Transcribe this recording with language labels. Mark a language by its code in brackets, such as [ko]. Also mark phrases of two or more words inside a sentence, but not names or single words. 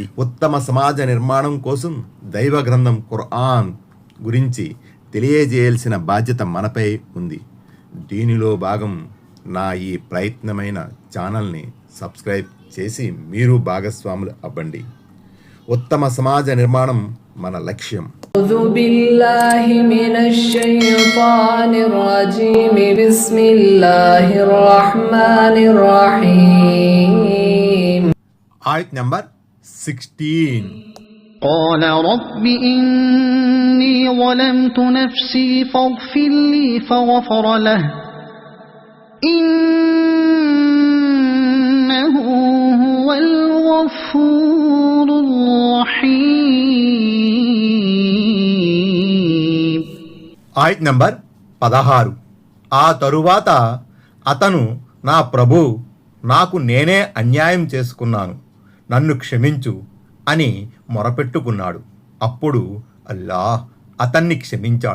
[te] ఉత్తమ సమాజ నిర్మాణం కోసం దైవ గ్రంథం ఖురాన్ గురించి తెలియజేయాల్సిన బాధ్యత మనపై ఉంది. దీనిలో భాగం నా ఈ ప్రయత్నమైన ఛానల్ని సబ్స్క్రైబ్ చేసి మీరు భాగస్వాములు అవ్వండి. ఉత్తమ సమాజ నిర్మాణం మన లక్ష్యం. [ar] أعوذ بالله من الشيطان الرجيم بسم الله الرحمن الرحيم. [te] ఆయత్ నంబర్ 16. [ar] قال رب إني ظلمت نفسي فاغفر لي فغفر له إنه هو الغفور الرحيم. [te] ఆయత్ నంబర్ 16. ఆ తరువాత అతను, నా ప్రభు, నాకు నేనే అన్యాయం చేసుకున్నాను, నన్ను క్షమించు అని మొరపెట్టుకున్నాడు. అప్పుడు అల్లాహ్ అతన్ని క్షమించాడు.